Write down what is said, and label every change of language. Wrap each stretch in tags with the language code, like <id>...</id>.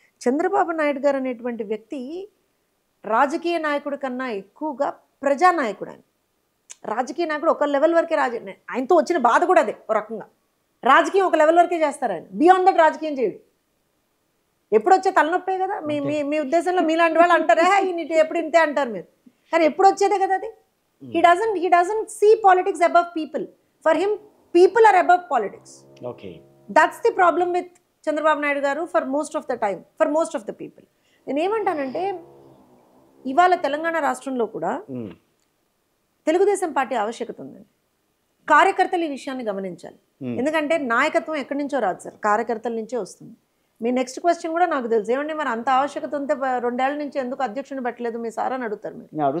<te>చంద్రబాబు నాయుడు గారు అనేటువంటి వ్యక్తి రాజకీయ నాయకుడి కన్నా ఎక్కువగా ప్రజానాయకుడు. ఆయన రాజకీయ నాయకుడు ఒక లెవెల్ వరకే. ఆయనతో వచ్చిన బాధ కూడా అదే. ఒక రకంగా రాజకీయం ఒక లెవెల్ వరకే చేస్తారు ఆయన.</te> <en>beyond that</en> <te>రాజకీయం చేయడు. ఎప్పుడు వచ్చే తలనొప్పే కదా. మీ ఉద్దేశంలో మీలాంటి వాళ్ళు అంటారా ఎప్పుడు ఇంతే అంటారు మీరు, కానీ ఎప్పుడు వచ్చేదే కదా అది.</te> <en>He doesn't see politics above people. For him, people are above politics. Okay. That's the problem with Chandrababu Naidu garu for most of the time, for most of the people.</en> <te>నేను ఏమంటానంటే ఇవాళ తెలంగాణ రాష్ట్రంలో కూడా తెలుగుదేశం పార్టీ ఆవశ్యకత ఉందండి. కార్యకర్తలు ఈ విషయాన్ని గమనించాలి. ఎందుకంటే నాయకత్వం ఎక్కడి నుంచో రాదు సార్, కార్యకర్తల నుంచే వస్తుంది. మీ నెక్స్ట్ క్వశ్చన్ కూడా నాకు తెలుసు. ఏమంటే మరి అంత ఆవశ్యకత ఉంటే 2 ఏళ్ల నుంచి ఎందుకు అధ్యక్షుని పెట్టలేదు మీ సార్ అని అడుగుతారు మీరు.</te>